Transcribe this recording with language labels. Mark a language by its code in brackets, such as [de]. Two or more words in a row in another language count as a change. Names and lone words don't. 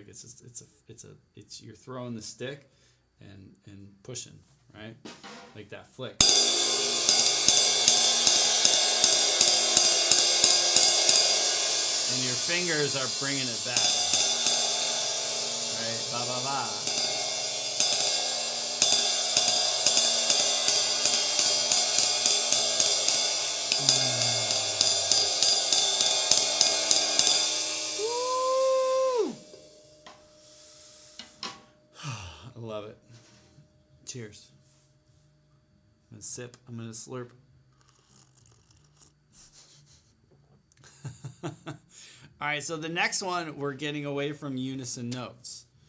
[en] It's you're throwing the stick and pushing, right? Like that flick. And your fingers are bringing it back. Right, ba ba ba. Woo! I love it. Cheers. I'm gonna sip. I'm gonna slurp. All right, so the next one, we're getting away from unison notes.